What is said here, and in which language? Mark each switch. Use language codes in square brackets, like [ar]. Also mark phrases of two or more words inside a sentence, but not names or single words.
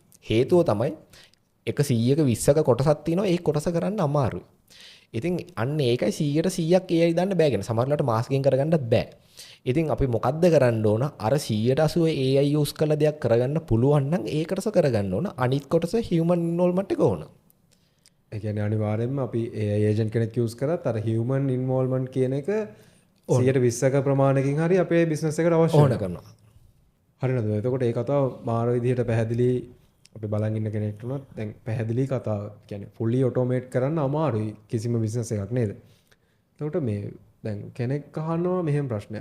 [si] හේතුව තමයි එක 100ක 20ක කොටසක් තියෙනවා ඒ කොටස කරන්න අමාරුයි. ඉතින් අන්න ඒකයි 100%ක් AI දාන්න බෑ කියන. සමහරවිට මාසෙකින් කරගන්නත් බෑ. ඉතින් අපි මොකද්ද කරන්න ඕන? අර 180 [en] AI use [si] කළ දෙයක් කරගන්න පුළුවන් නම් ඒ කොටස කරගන්න ඕන. අනිත් කොටස [en] human involvement [si] එක ඕන. ඒ කියන්නේ අනිවාර්යයෙන්ම අපි [en] AI agent [si] කෙනෙක් යූස් කරත් අර [en] human involvement [si] කියන එක 120ක ප්‍රමාණයකින් හරි අපේ බිස්නස් එකට අවශ්‍ය කරනවා. හරිනද? එතකොට ඒ කතාව මාර විදිහට පැහැදිලි අපි බලන් ඉන්න කෙනෙක්ට උනත් දැන් පැහැදිලි කතාව. කියන්නේ [en] fully automate [si] කරන්න අමාරුයි කිසිම බිස්නස් එකක් නේද? එතකොට මේ දැන් කෙනෙක් අහනවා මෙහෙම ප්‍රශ්නයක්.